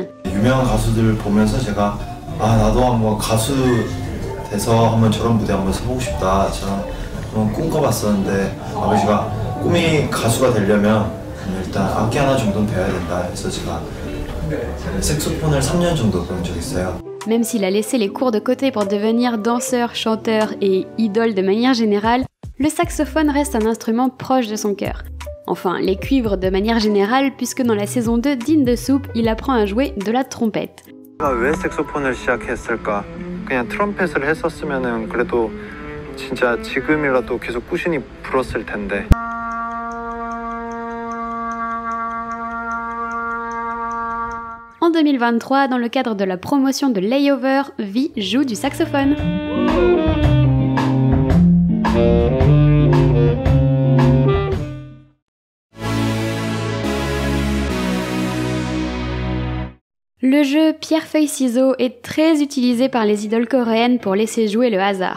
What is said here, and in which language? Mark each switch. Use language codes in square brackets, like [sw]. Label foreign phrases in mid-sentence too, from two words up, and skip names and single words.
[ko] 유명한 가수들을 보면서 제가 나도 한번 가수 돼서 한번 저런 무대 한번 서보고 싶다. 저는 그런 꿈꿔봤었는데 아버지가 꿈이 가수가 되려면 일단 악기 하나 정도는 배워야 된다 해서 제가 색소폰을 3년 정도 배운 적이 있어요. [fr] Même s'il a laissé les cours de côté pour devenir danseur, chanteur et idole de manière générale, le saxophone reste un instrument proche de son cœur. Enfin, les cuivres de manière générale, puisque dans la saison 2 d'In the Soup, il apprend à jouer de la trompette. [ko] 왜 색소폰을 시작했을까? 그냥 트럼펫을 했었으면은 그래도 진짜 지금이라도 계속 꾸준히 불었을 텐데. [fr] En 2023, dans le cadre de la promotion de Layover, V joue du saxophone. Le jeu Pierre-Feuille-Ciseaux est très utilisé par les idoles coréennes pour laisser jouer le hasard.